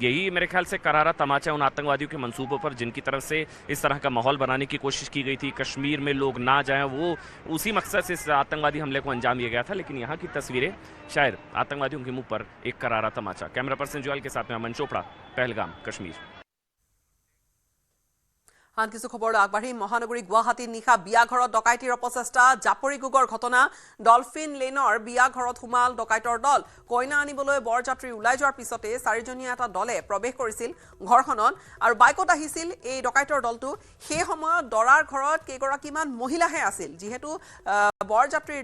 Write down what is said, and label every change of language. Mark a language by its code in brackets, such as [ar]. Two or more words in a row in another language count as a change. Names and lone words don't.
[hi] यही मेरे ख्याल से करारा तमाचा उन आतंकवादियों के मंसूबों पर जिनकी तरफ से इस तरह का माहौल बनाने की कोशिश की गई थी, कश्मीर में लोग ना जाएं, वो उसी मकसद से इस आतंकवादी हमले को अंजाम दिया गया था। लेकिन यहाँ की तस्वीरें शायद आतंकवादियों के मुंह पर एक करारा तमाचा। कैमरा पर्सन ज्वाल के साथ में अमन चोपड़ा, पहलगाम, कश्मीर। [as] আন কিছু খবৰলৈ আগবাঢ়ি মহানগৰী গুৱাহাটীত নিশা বিয়া ঘৰত ডকাইতিৰ অপচেষ্টা জাপৰিগুগৰ ঘটনা ডলফিন লেনৰ বিয়া ঘৰত সোমাল ডকাইতৰ দল কইনা আনিবলৈ বৰযাত্ৰী ওলাই যোৱাৰ পিছতে চাৰিজনীয়া এটা দলে প্ৰৱেশ কৰিছিল ঘৰখনত আৰু বাইকত আহিছিল এই ডকাইতৰ দলটো সেই সময়ত দৰাৰ ঘৰত কেইগৰাকীমান মহিলাহে আছিল যিহেতু বৰযাত্ৰীৰ